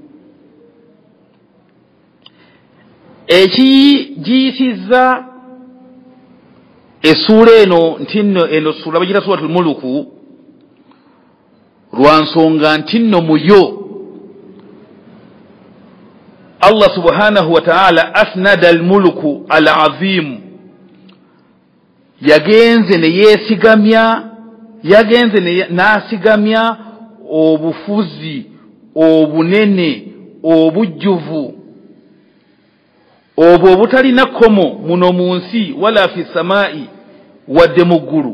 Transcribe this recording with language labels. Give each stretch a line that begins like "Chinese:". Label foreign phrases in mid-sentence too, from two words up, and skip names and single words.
Ganda: ekigiyisizza essuula eno nti nno eno ssuula bagiyita
Arabic: سورة الملك
Ganda: lwa nsonga nti nno muyo
Arabic: الله سبحانه وتعالى أسند الملك العظيم,
Ganda: yagenze n'asigamya obufuzi obunene obujjuvu obwo obutalina kkomo muno mu nsi
Arabic: ولا في السماء
Ganda: wadde mu ggulu.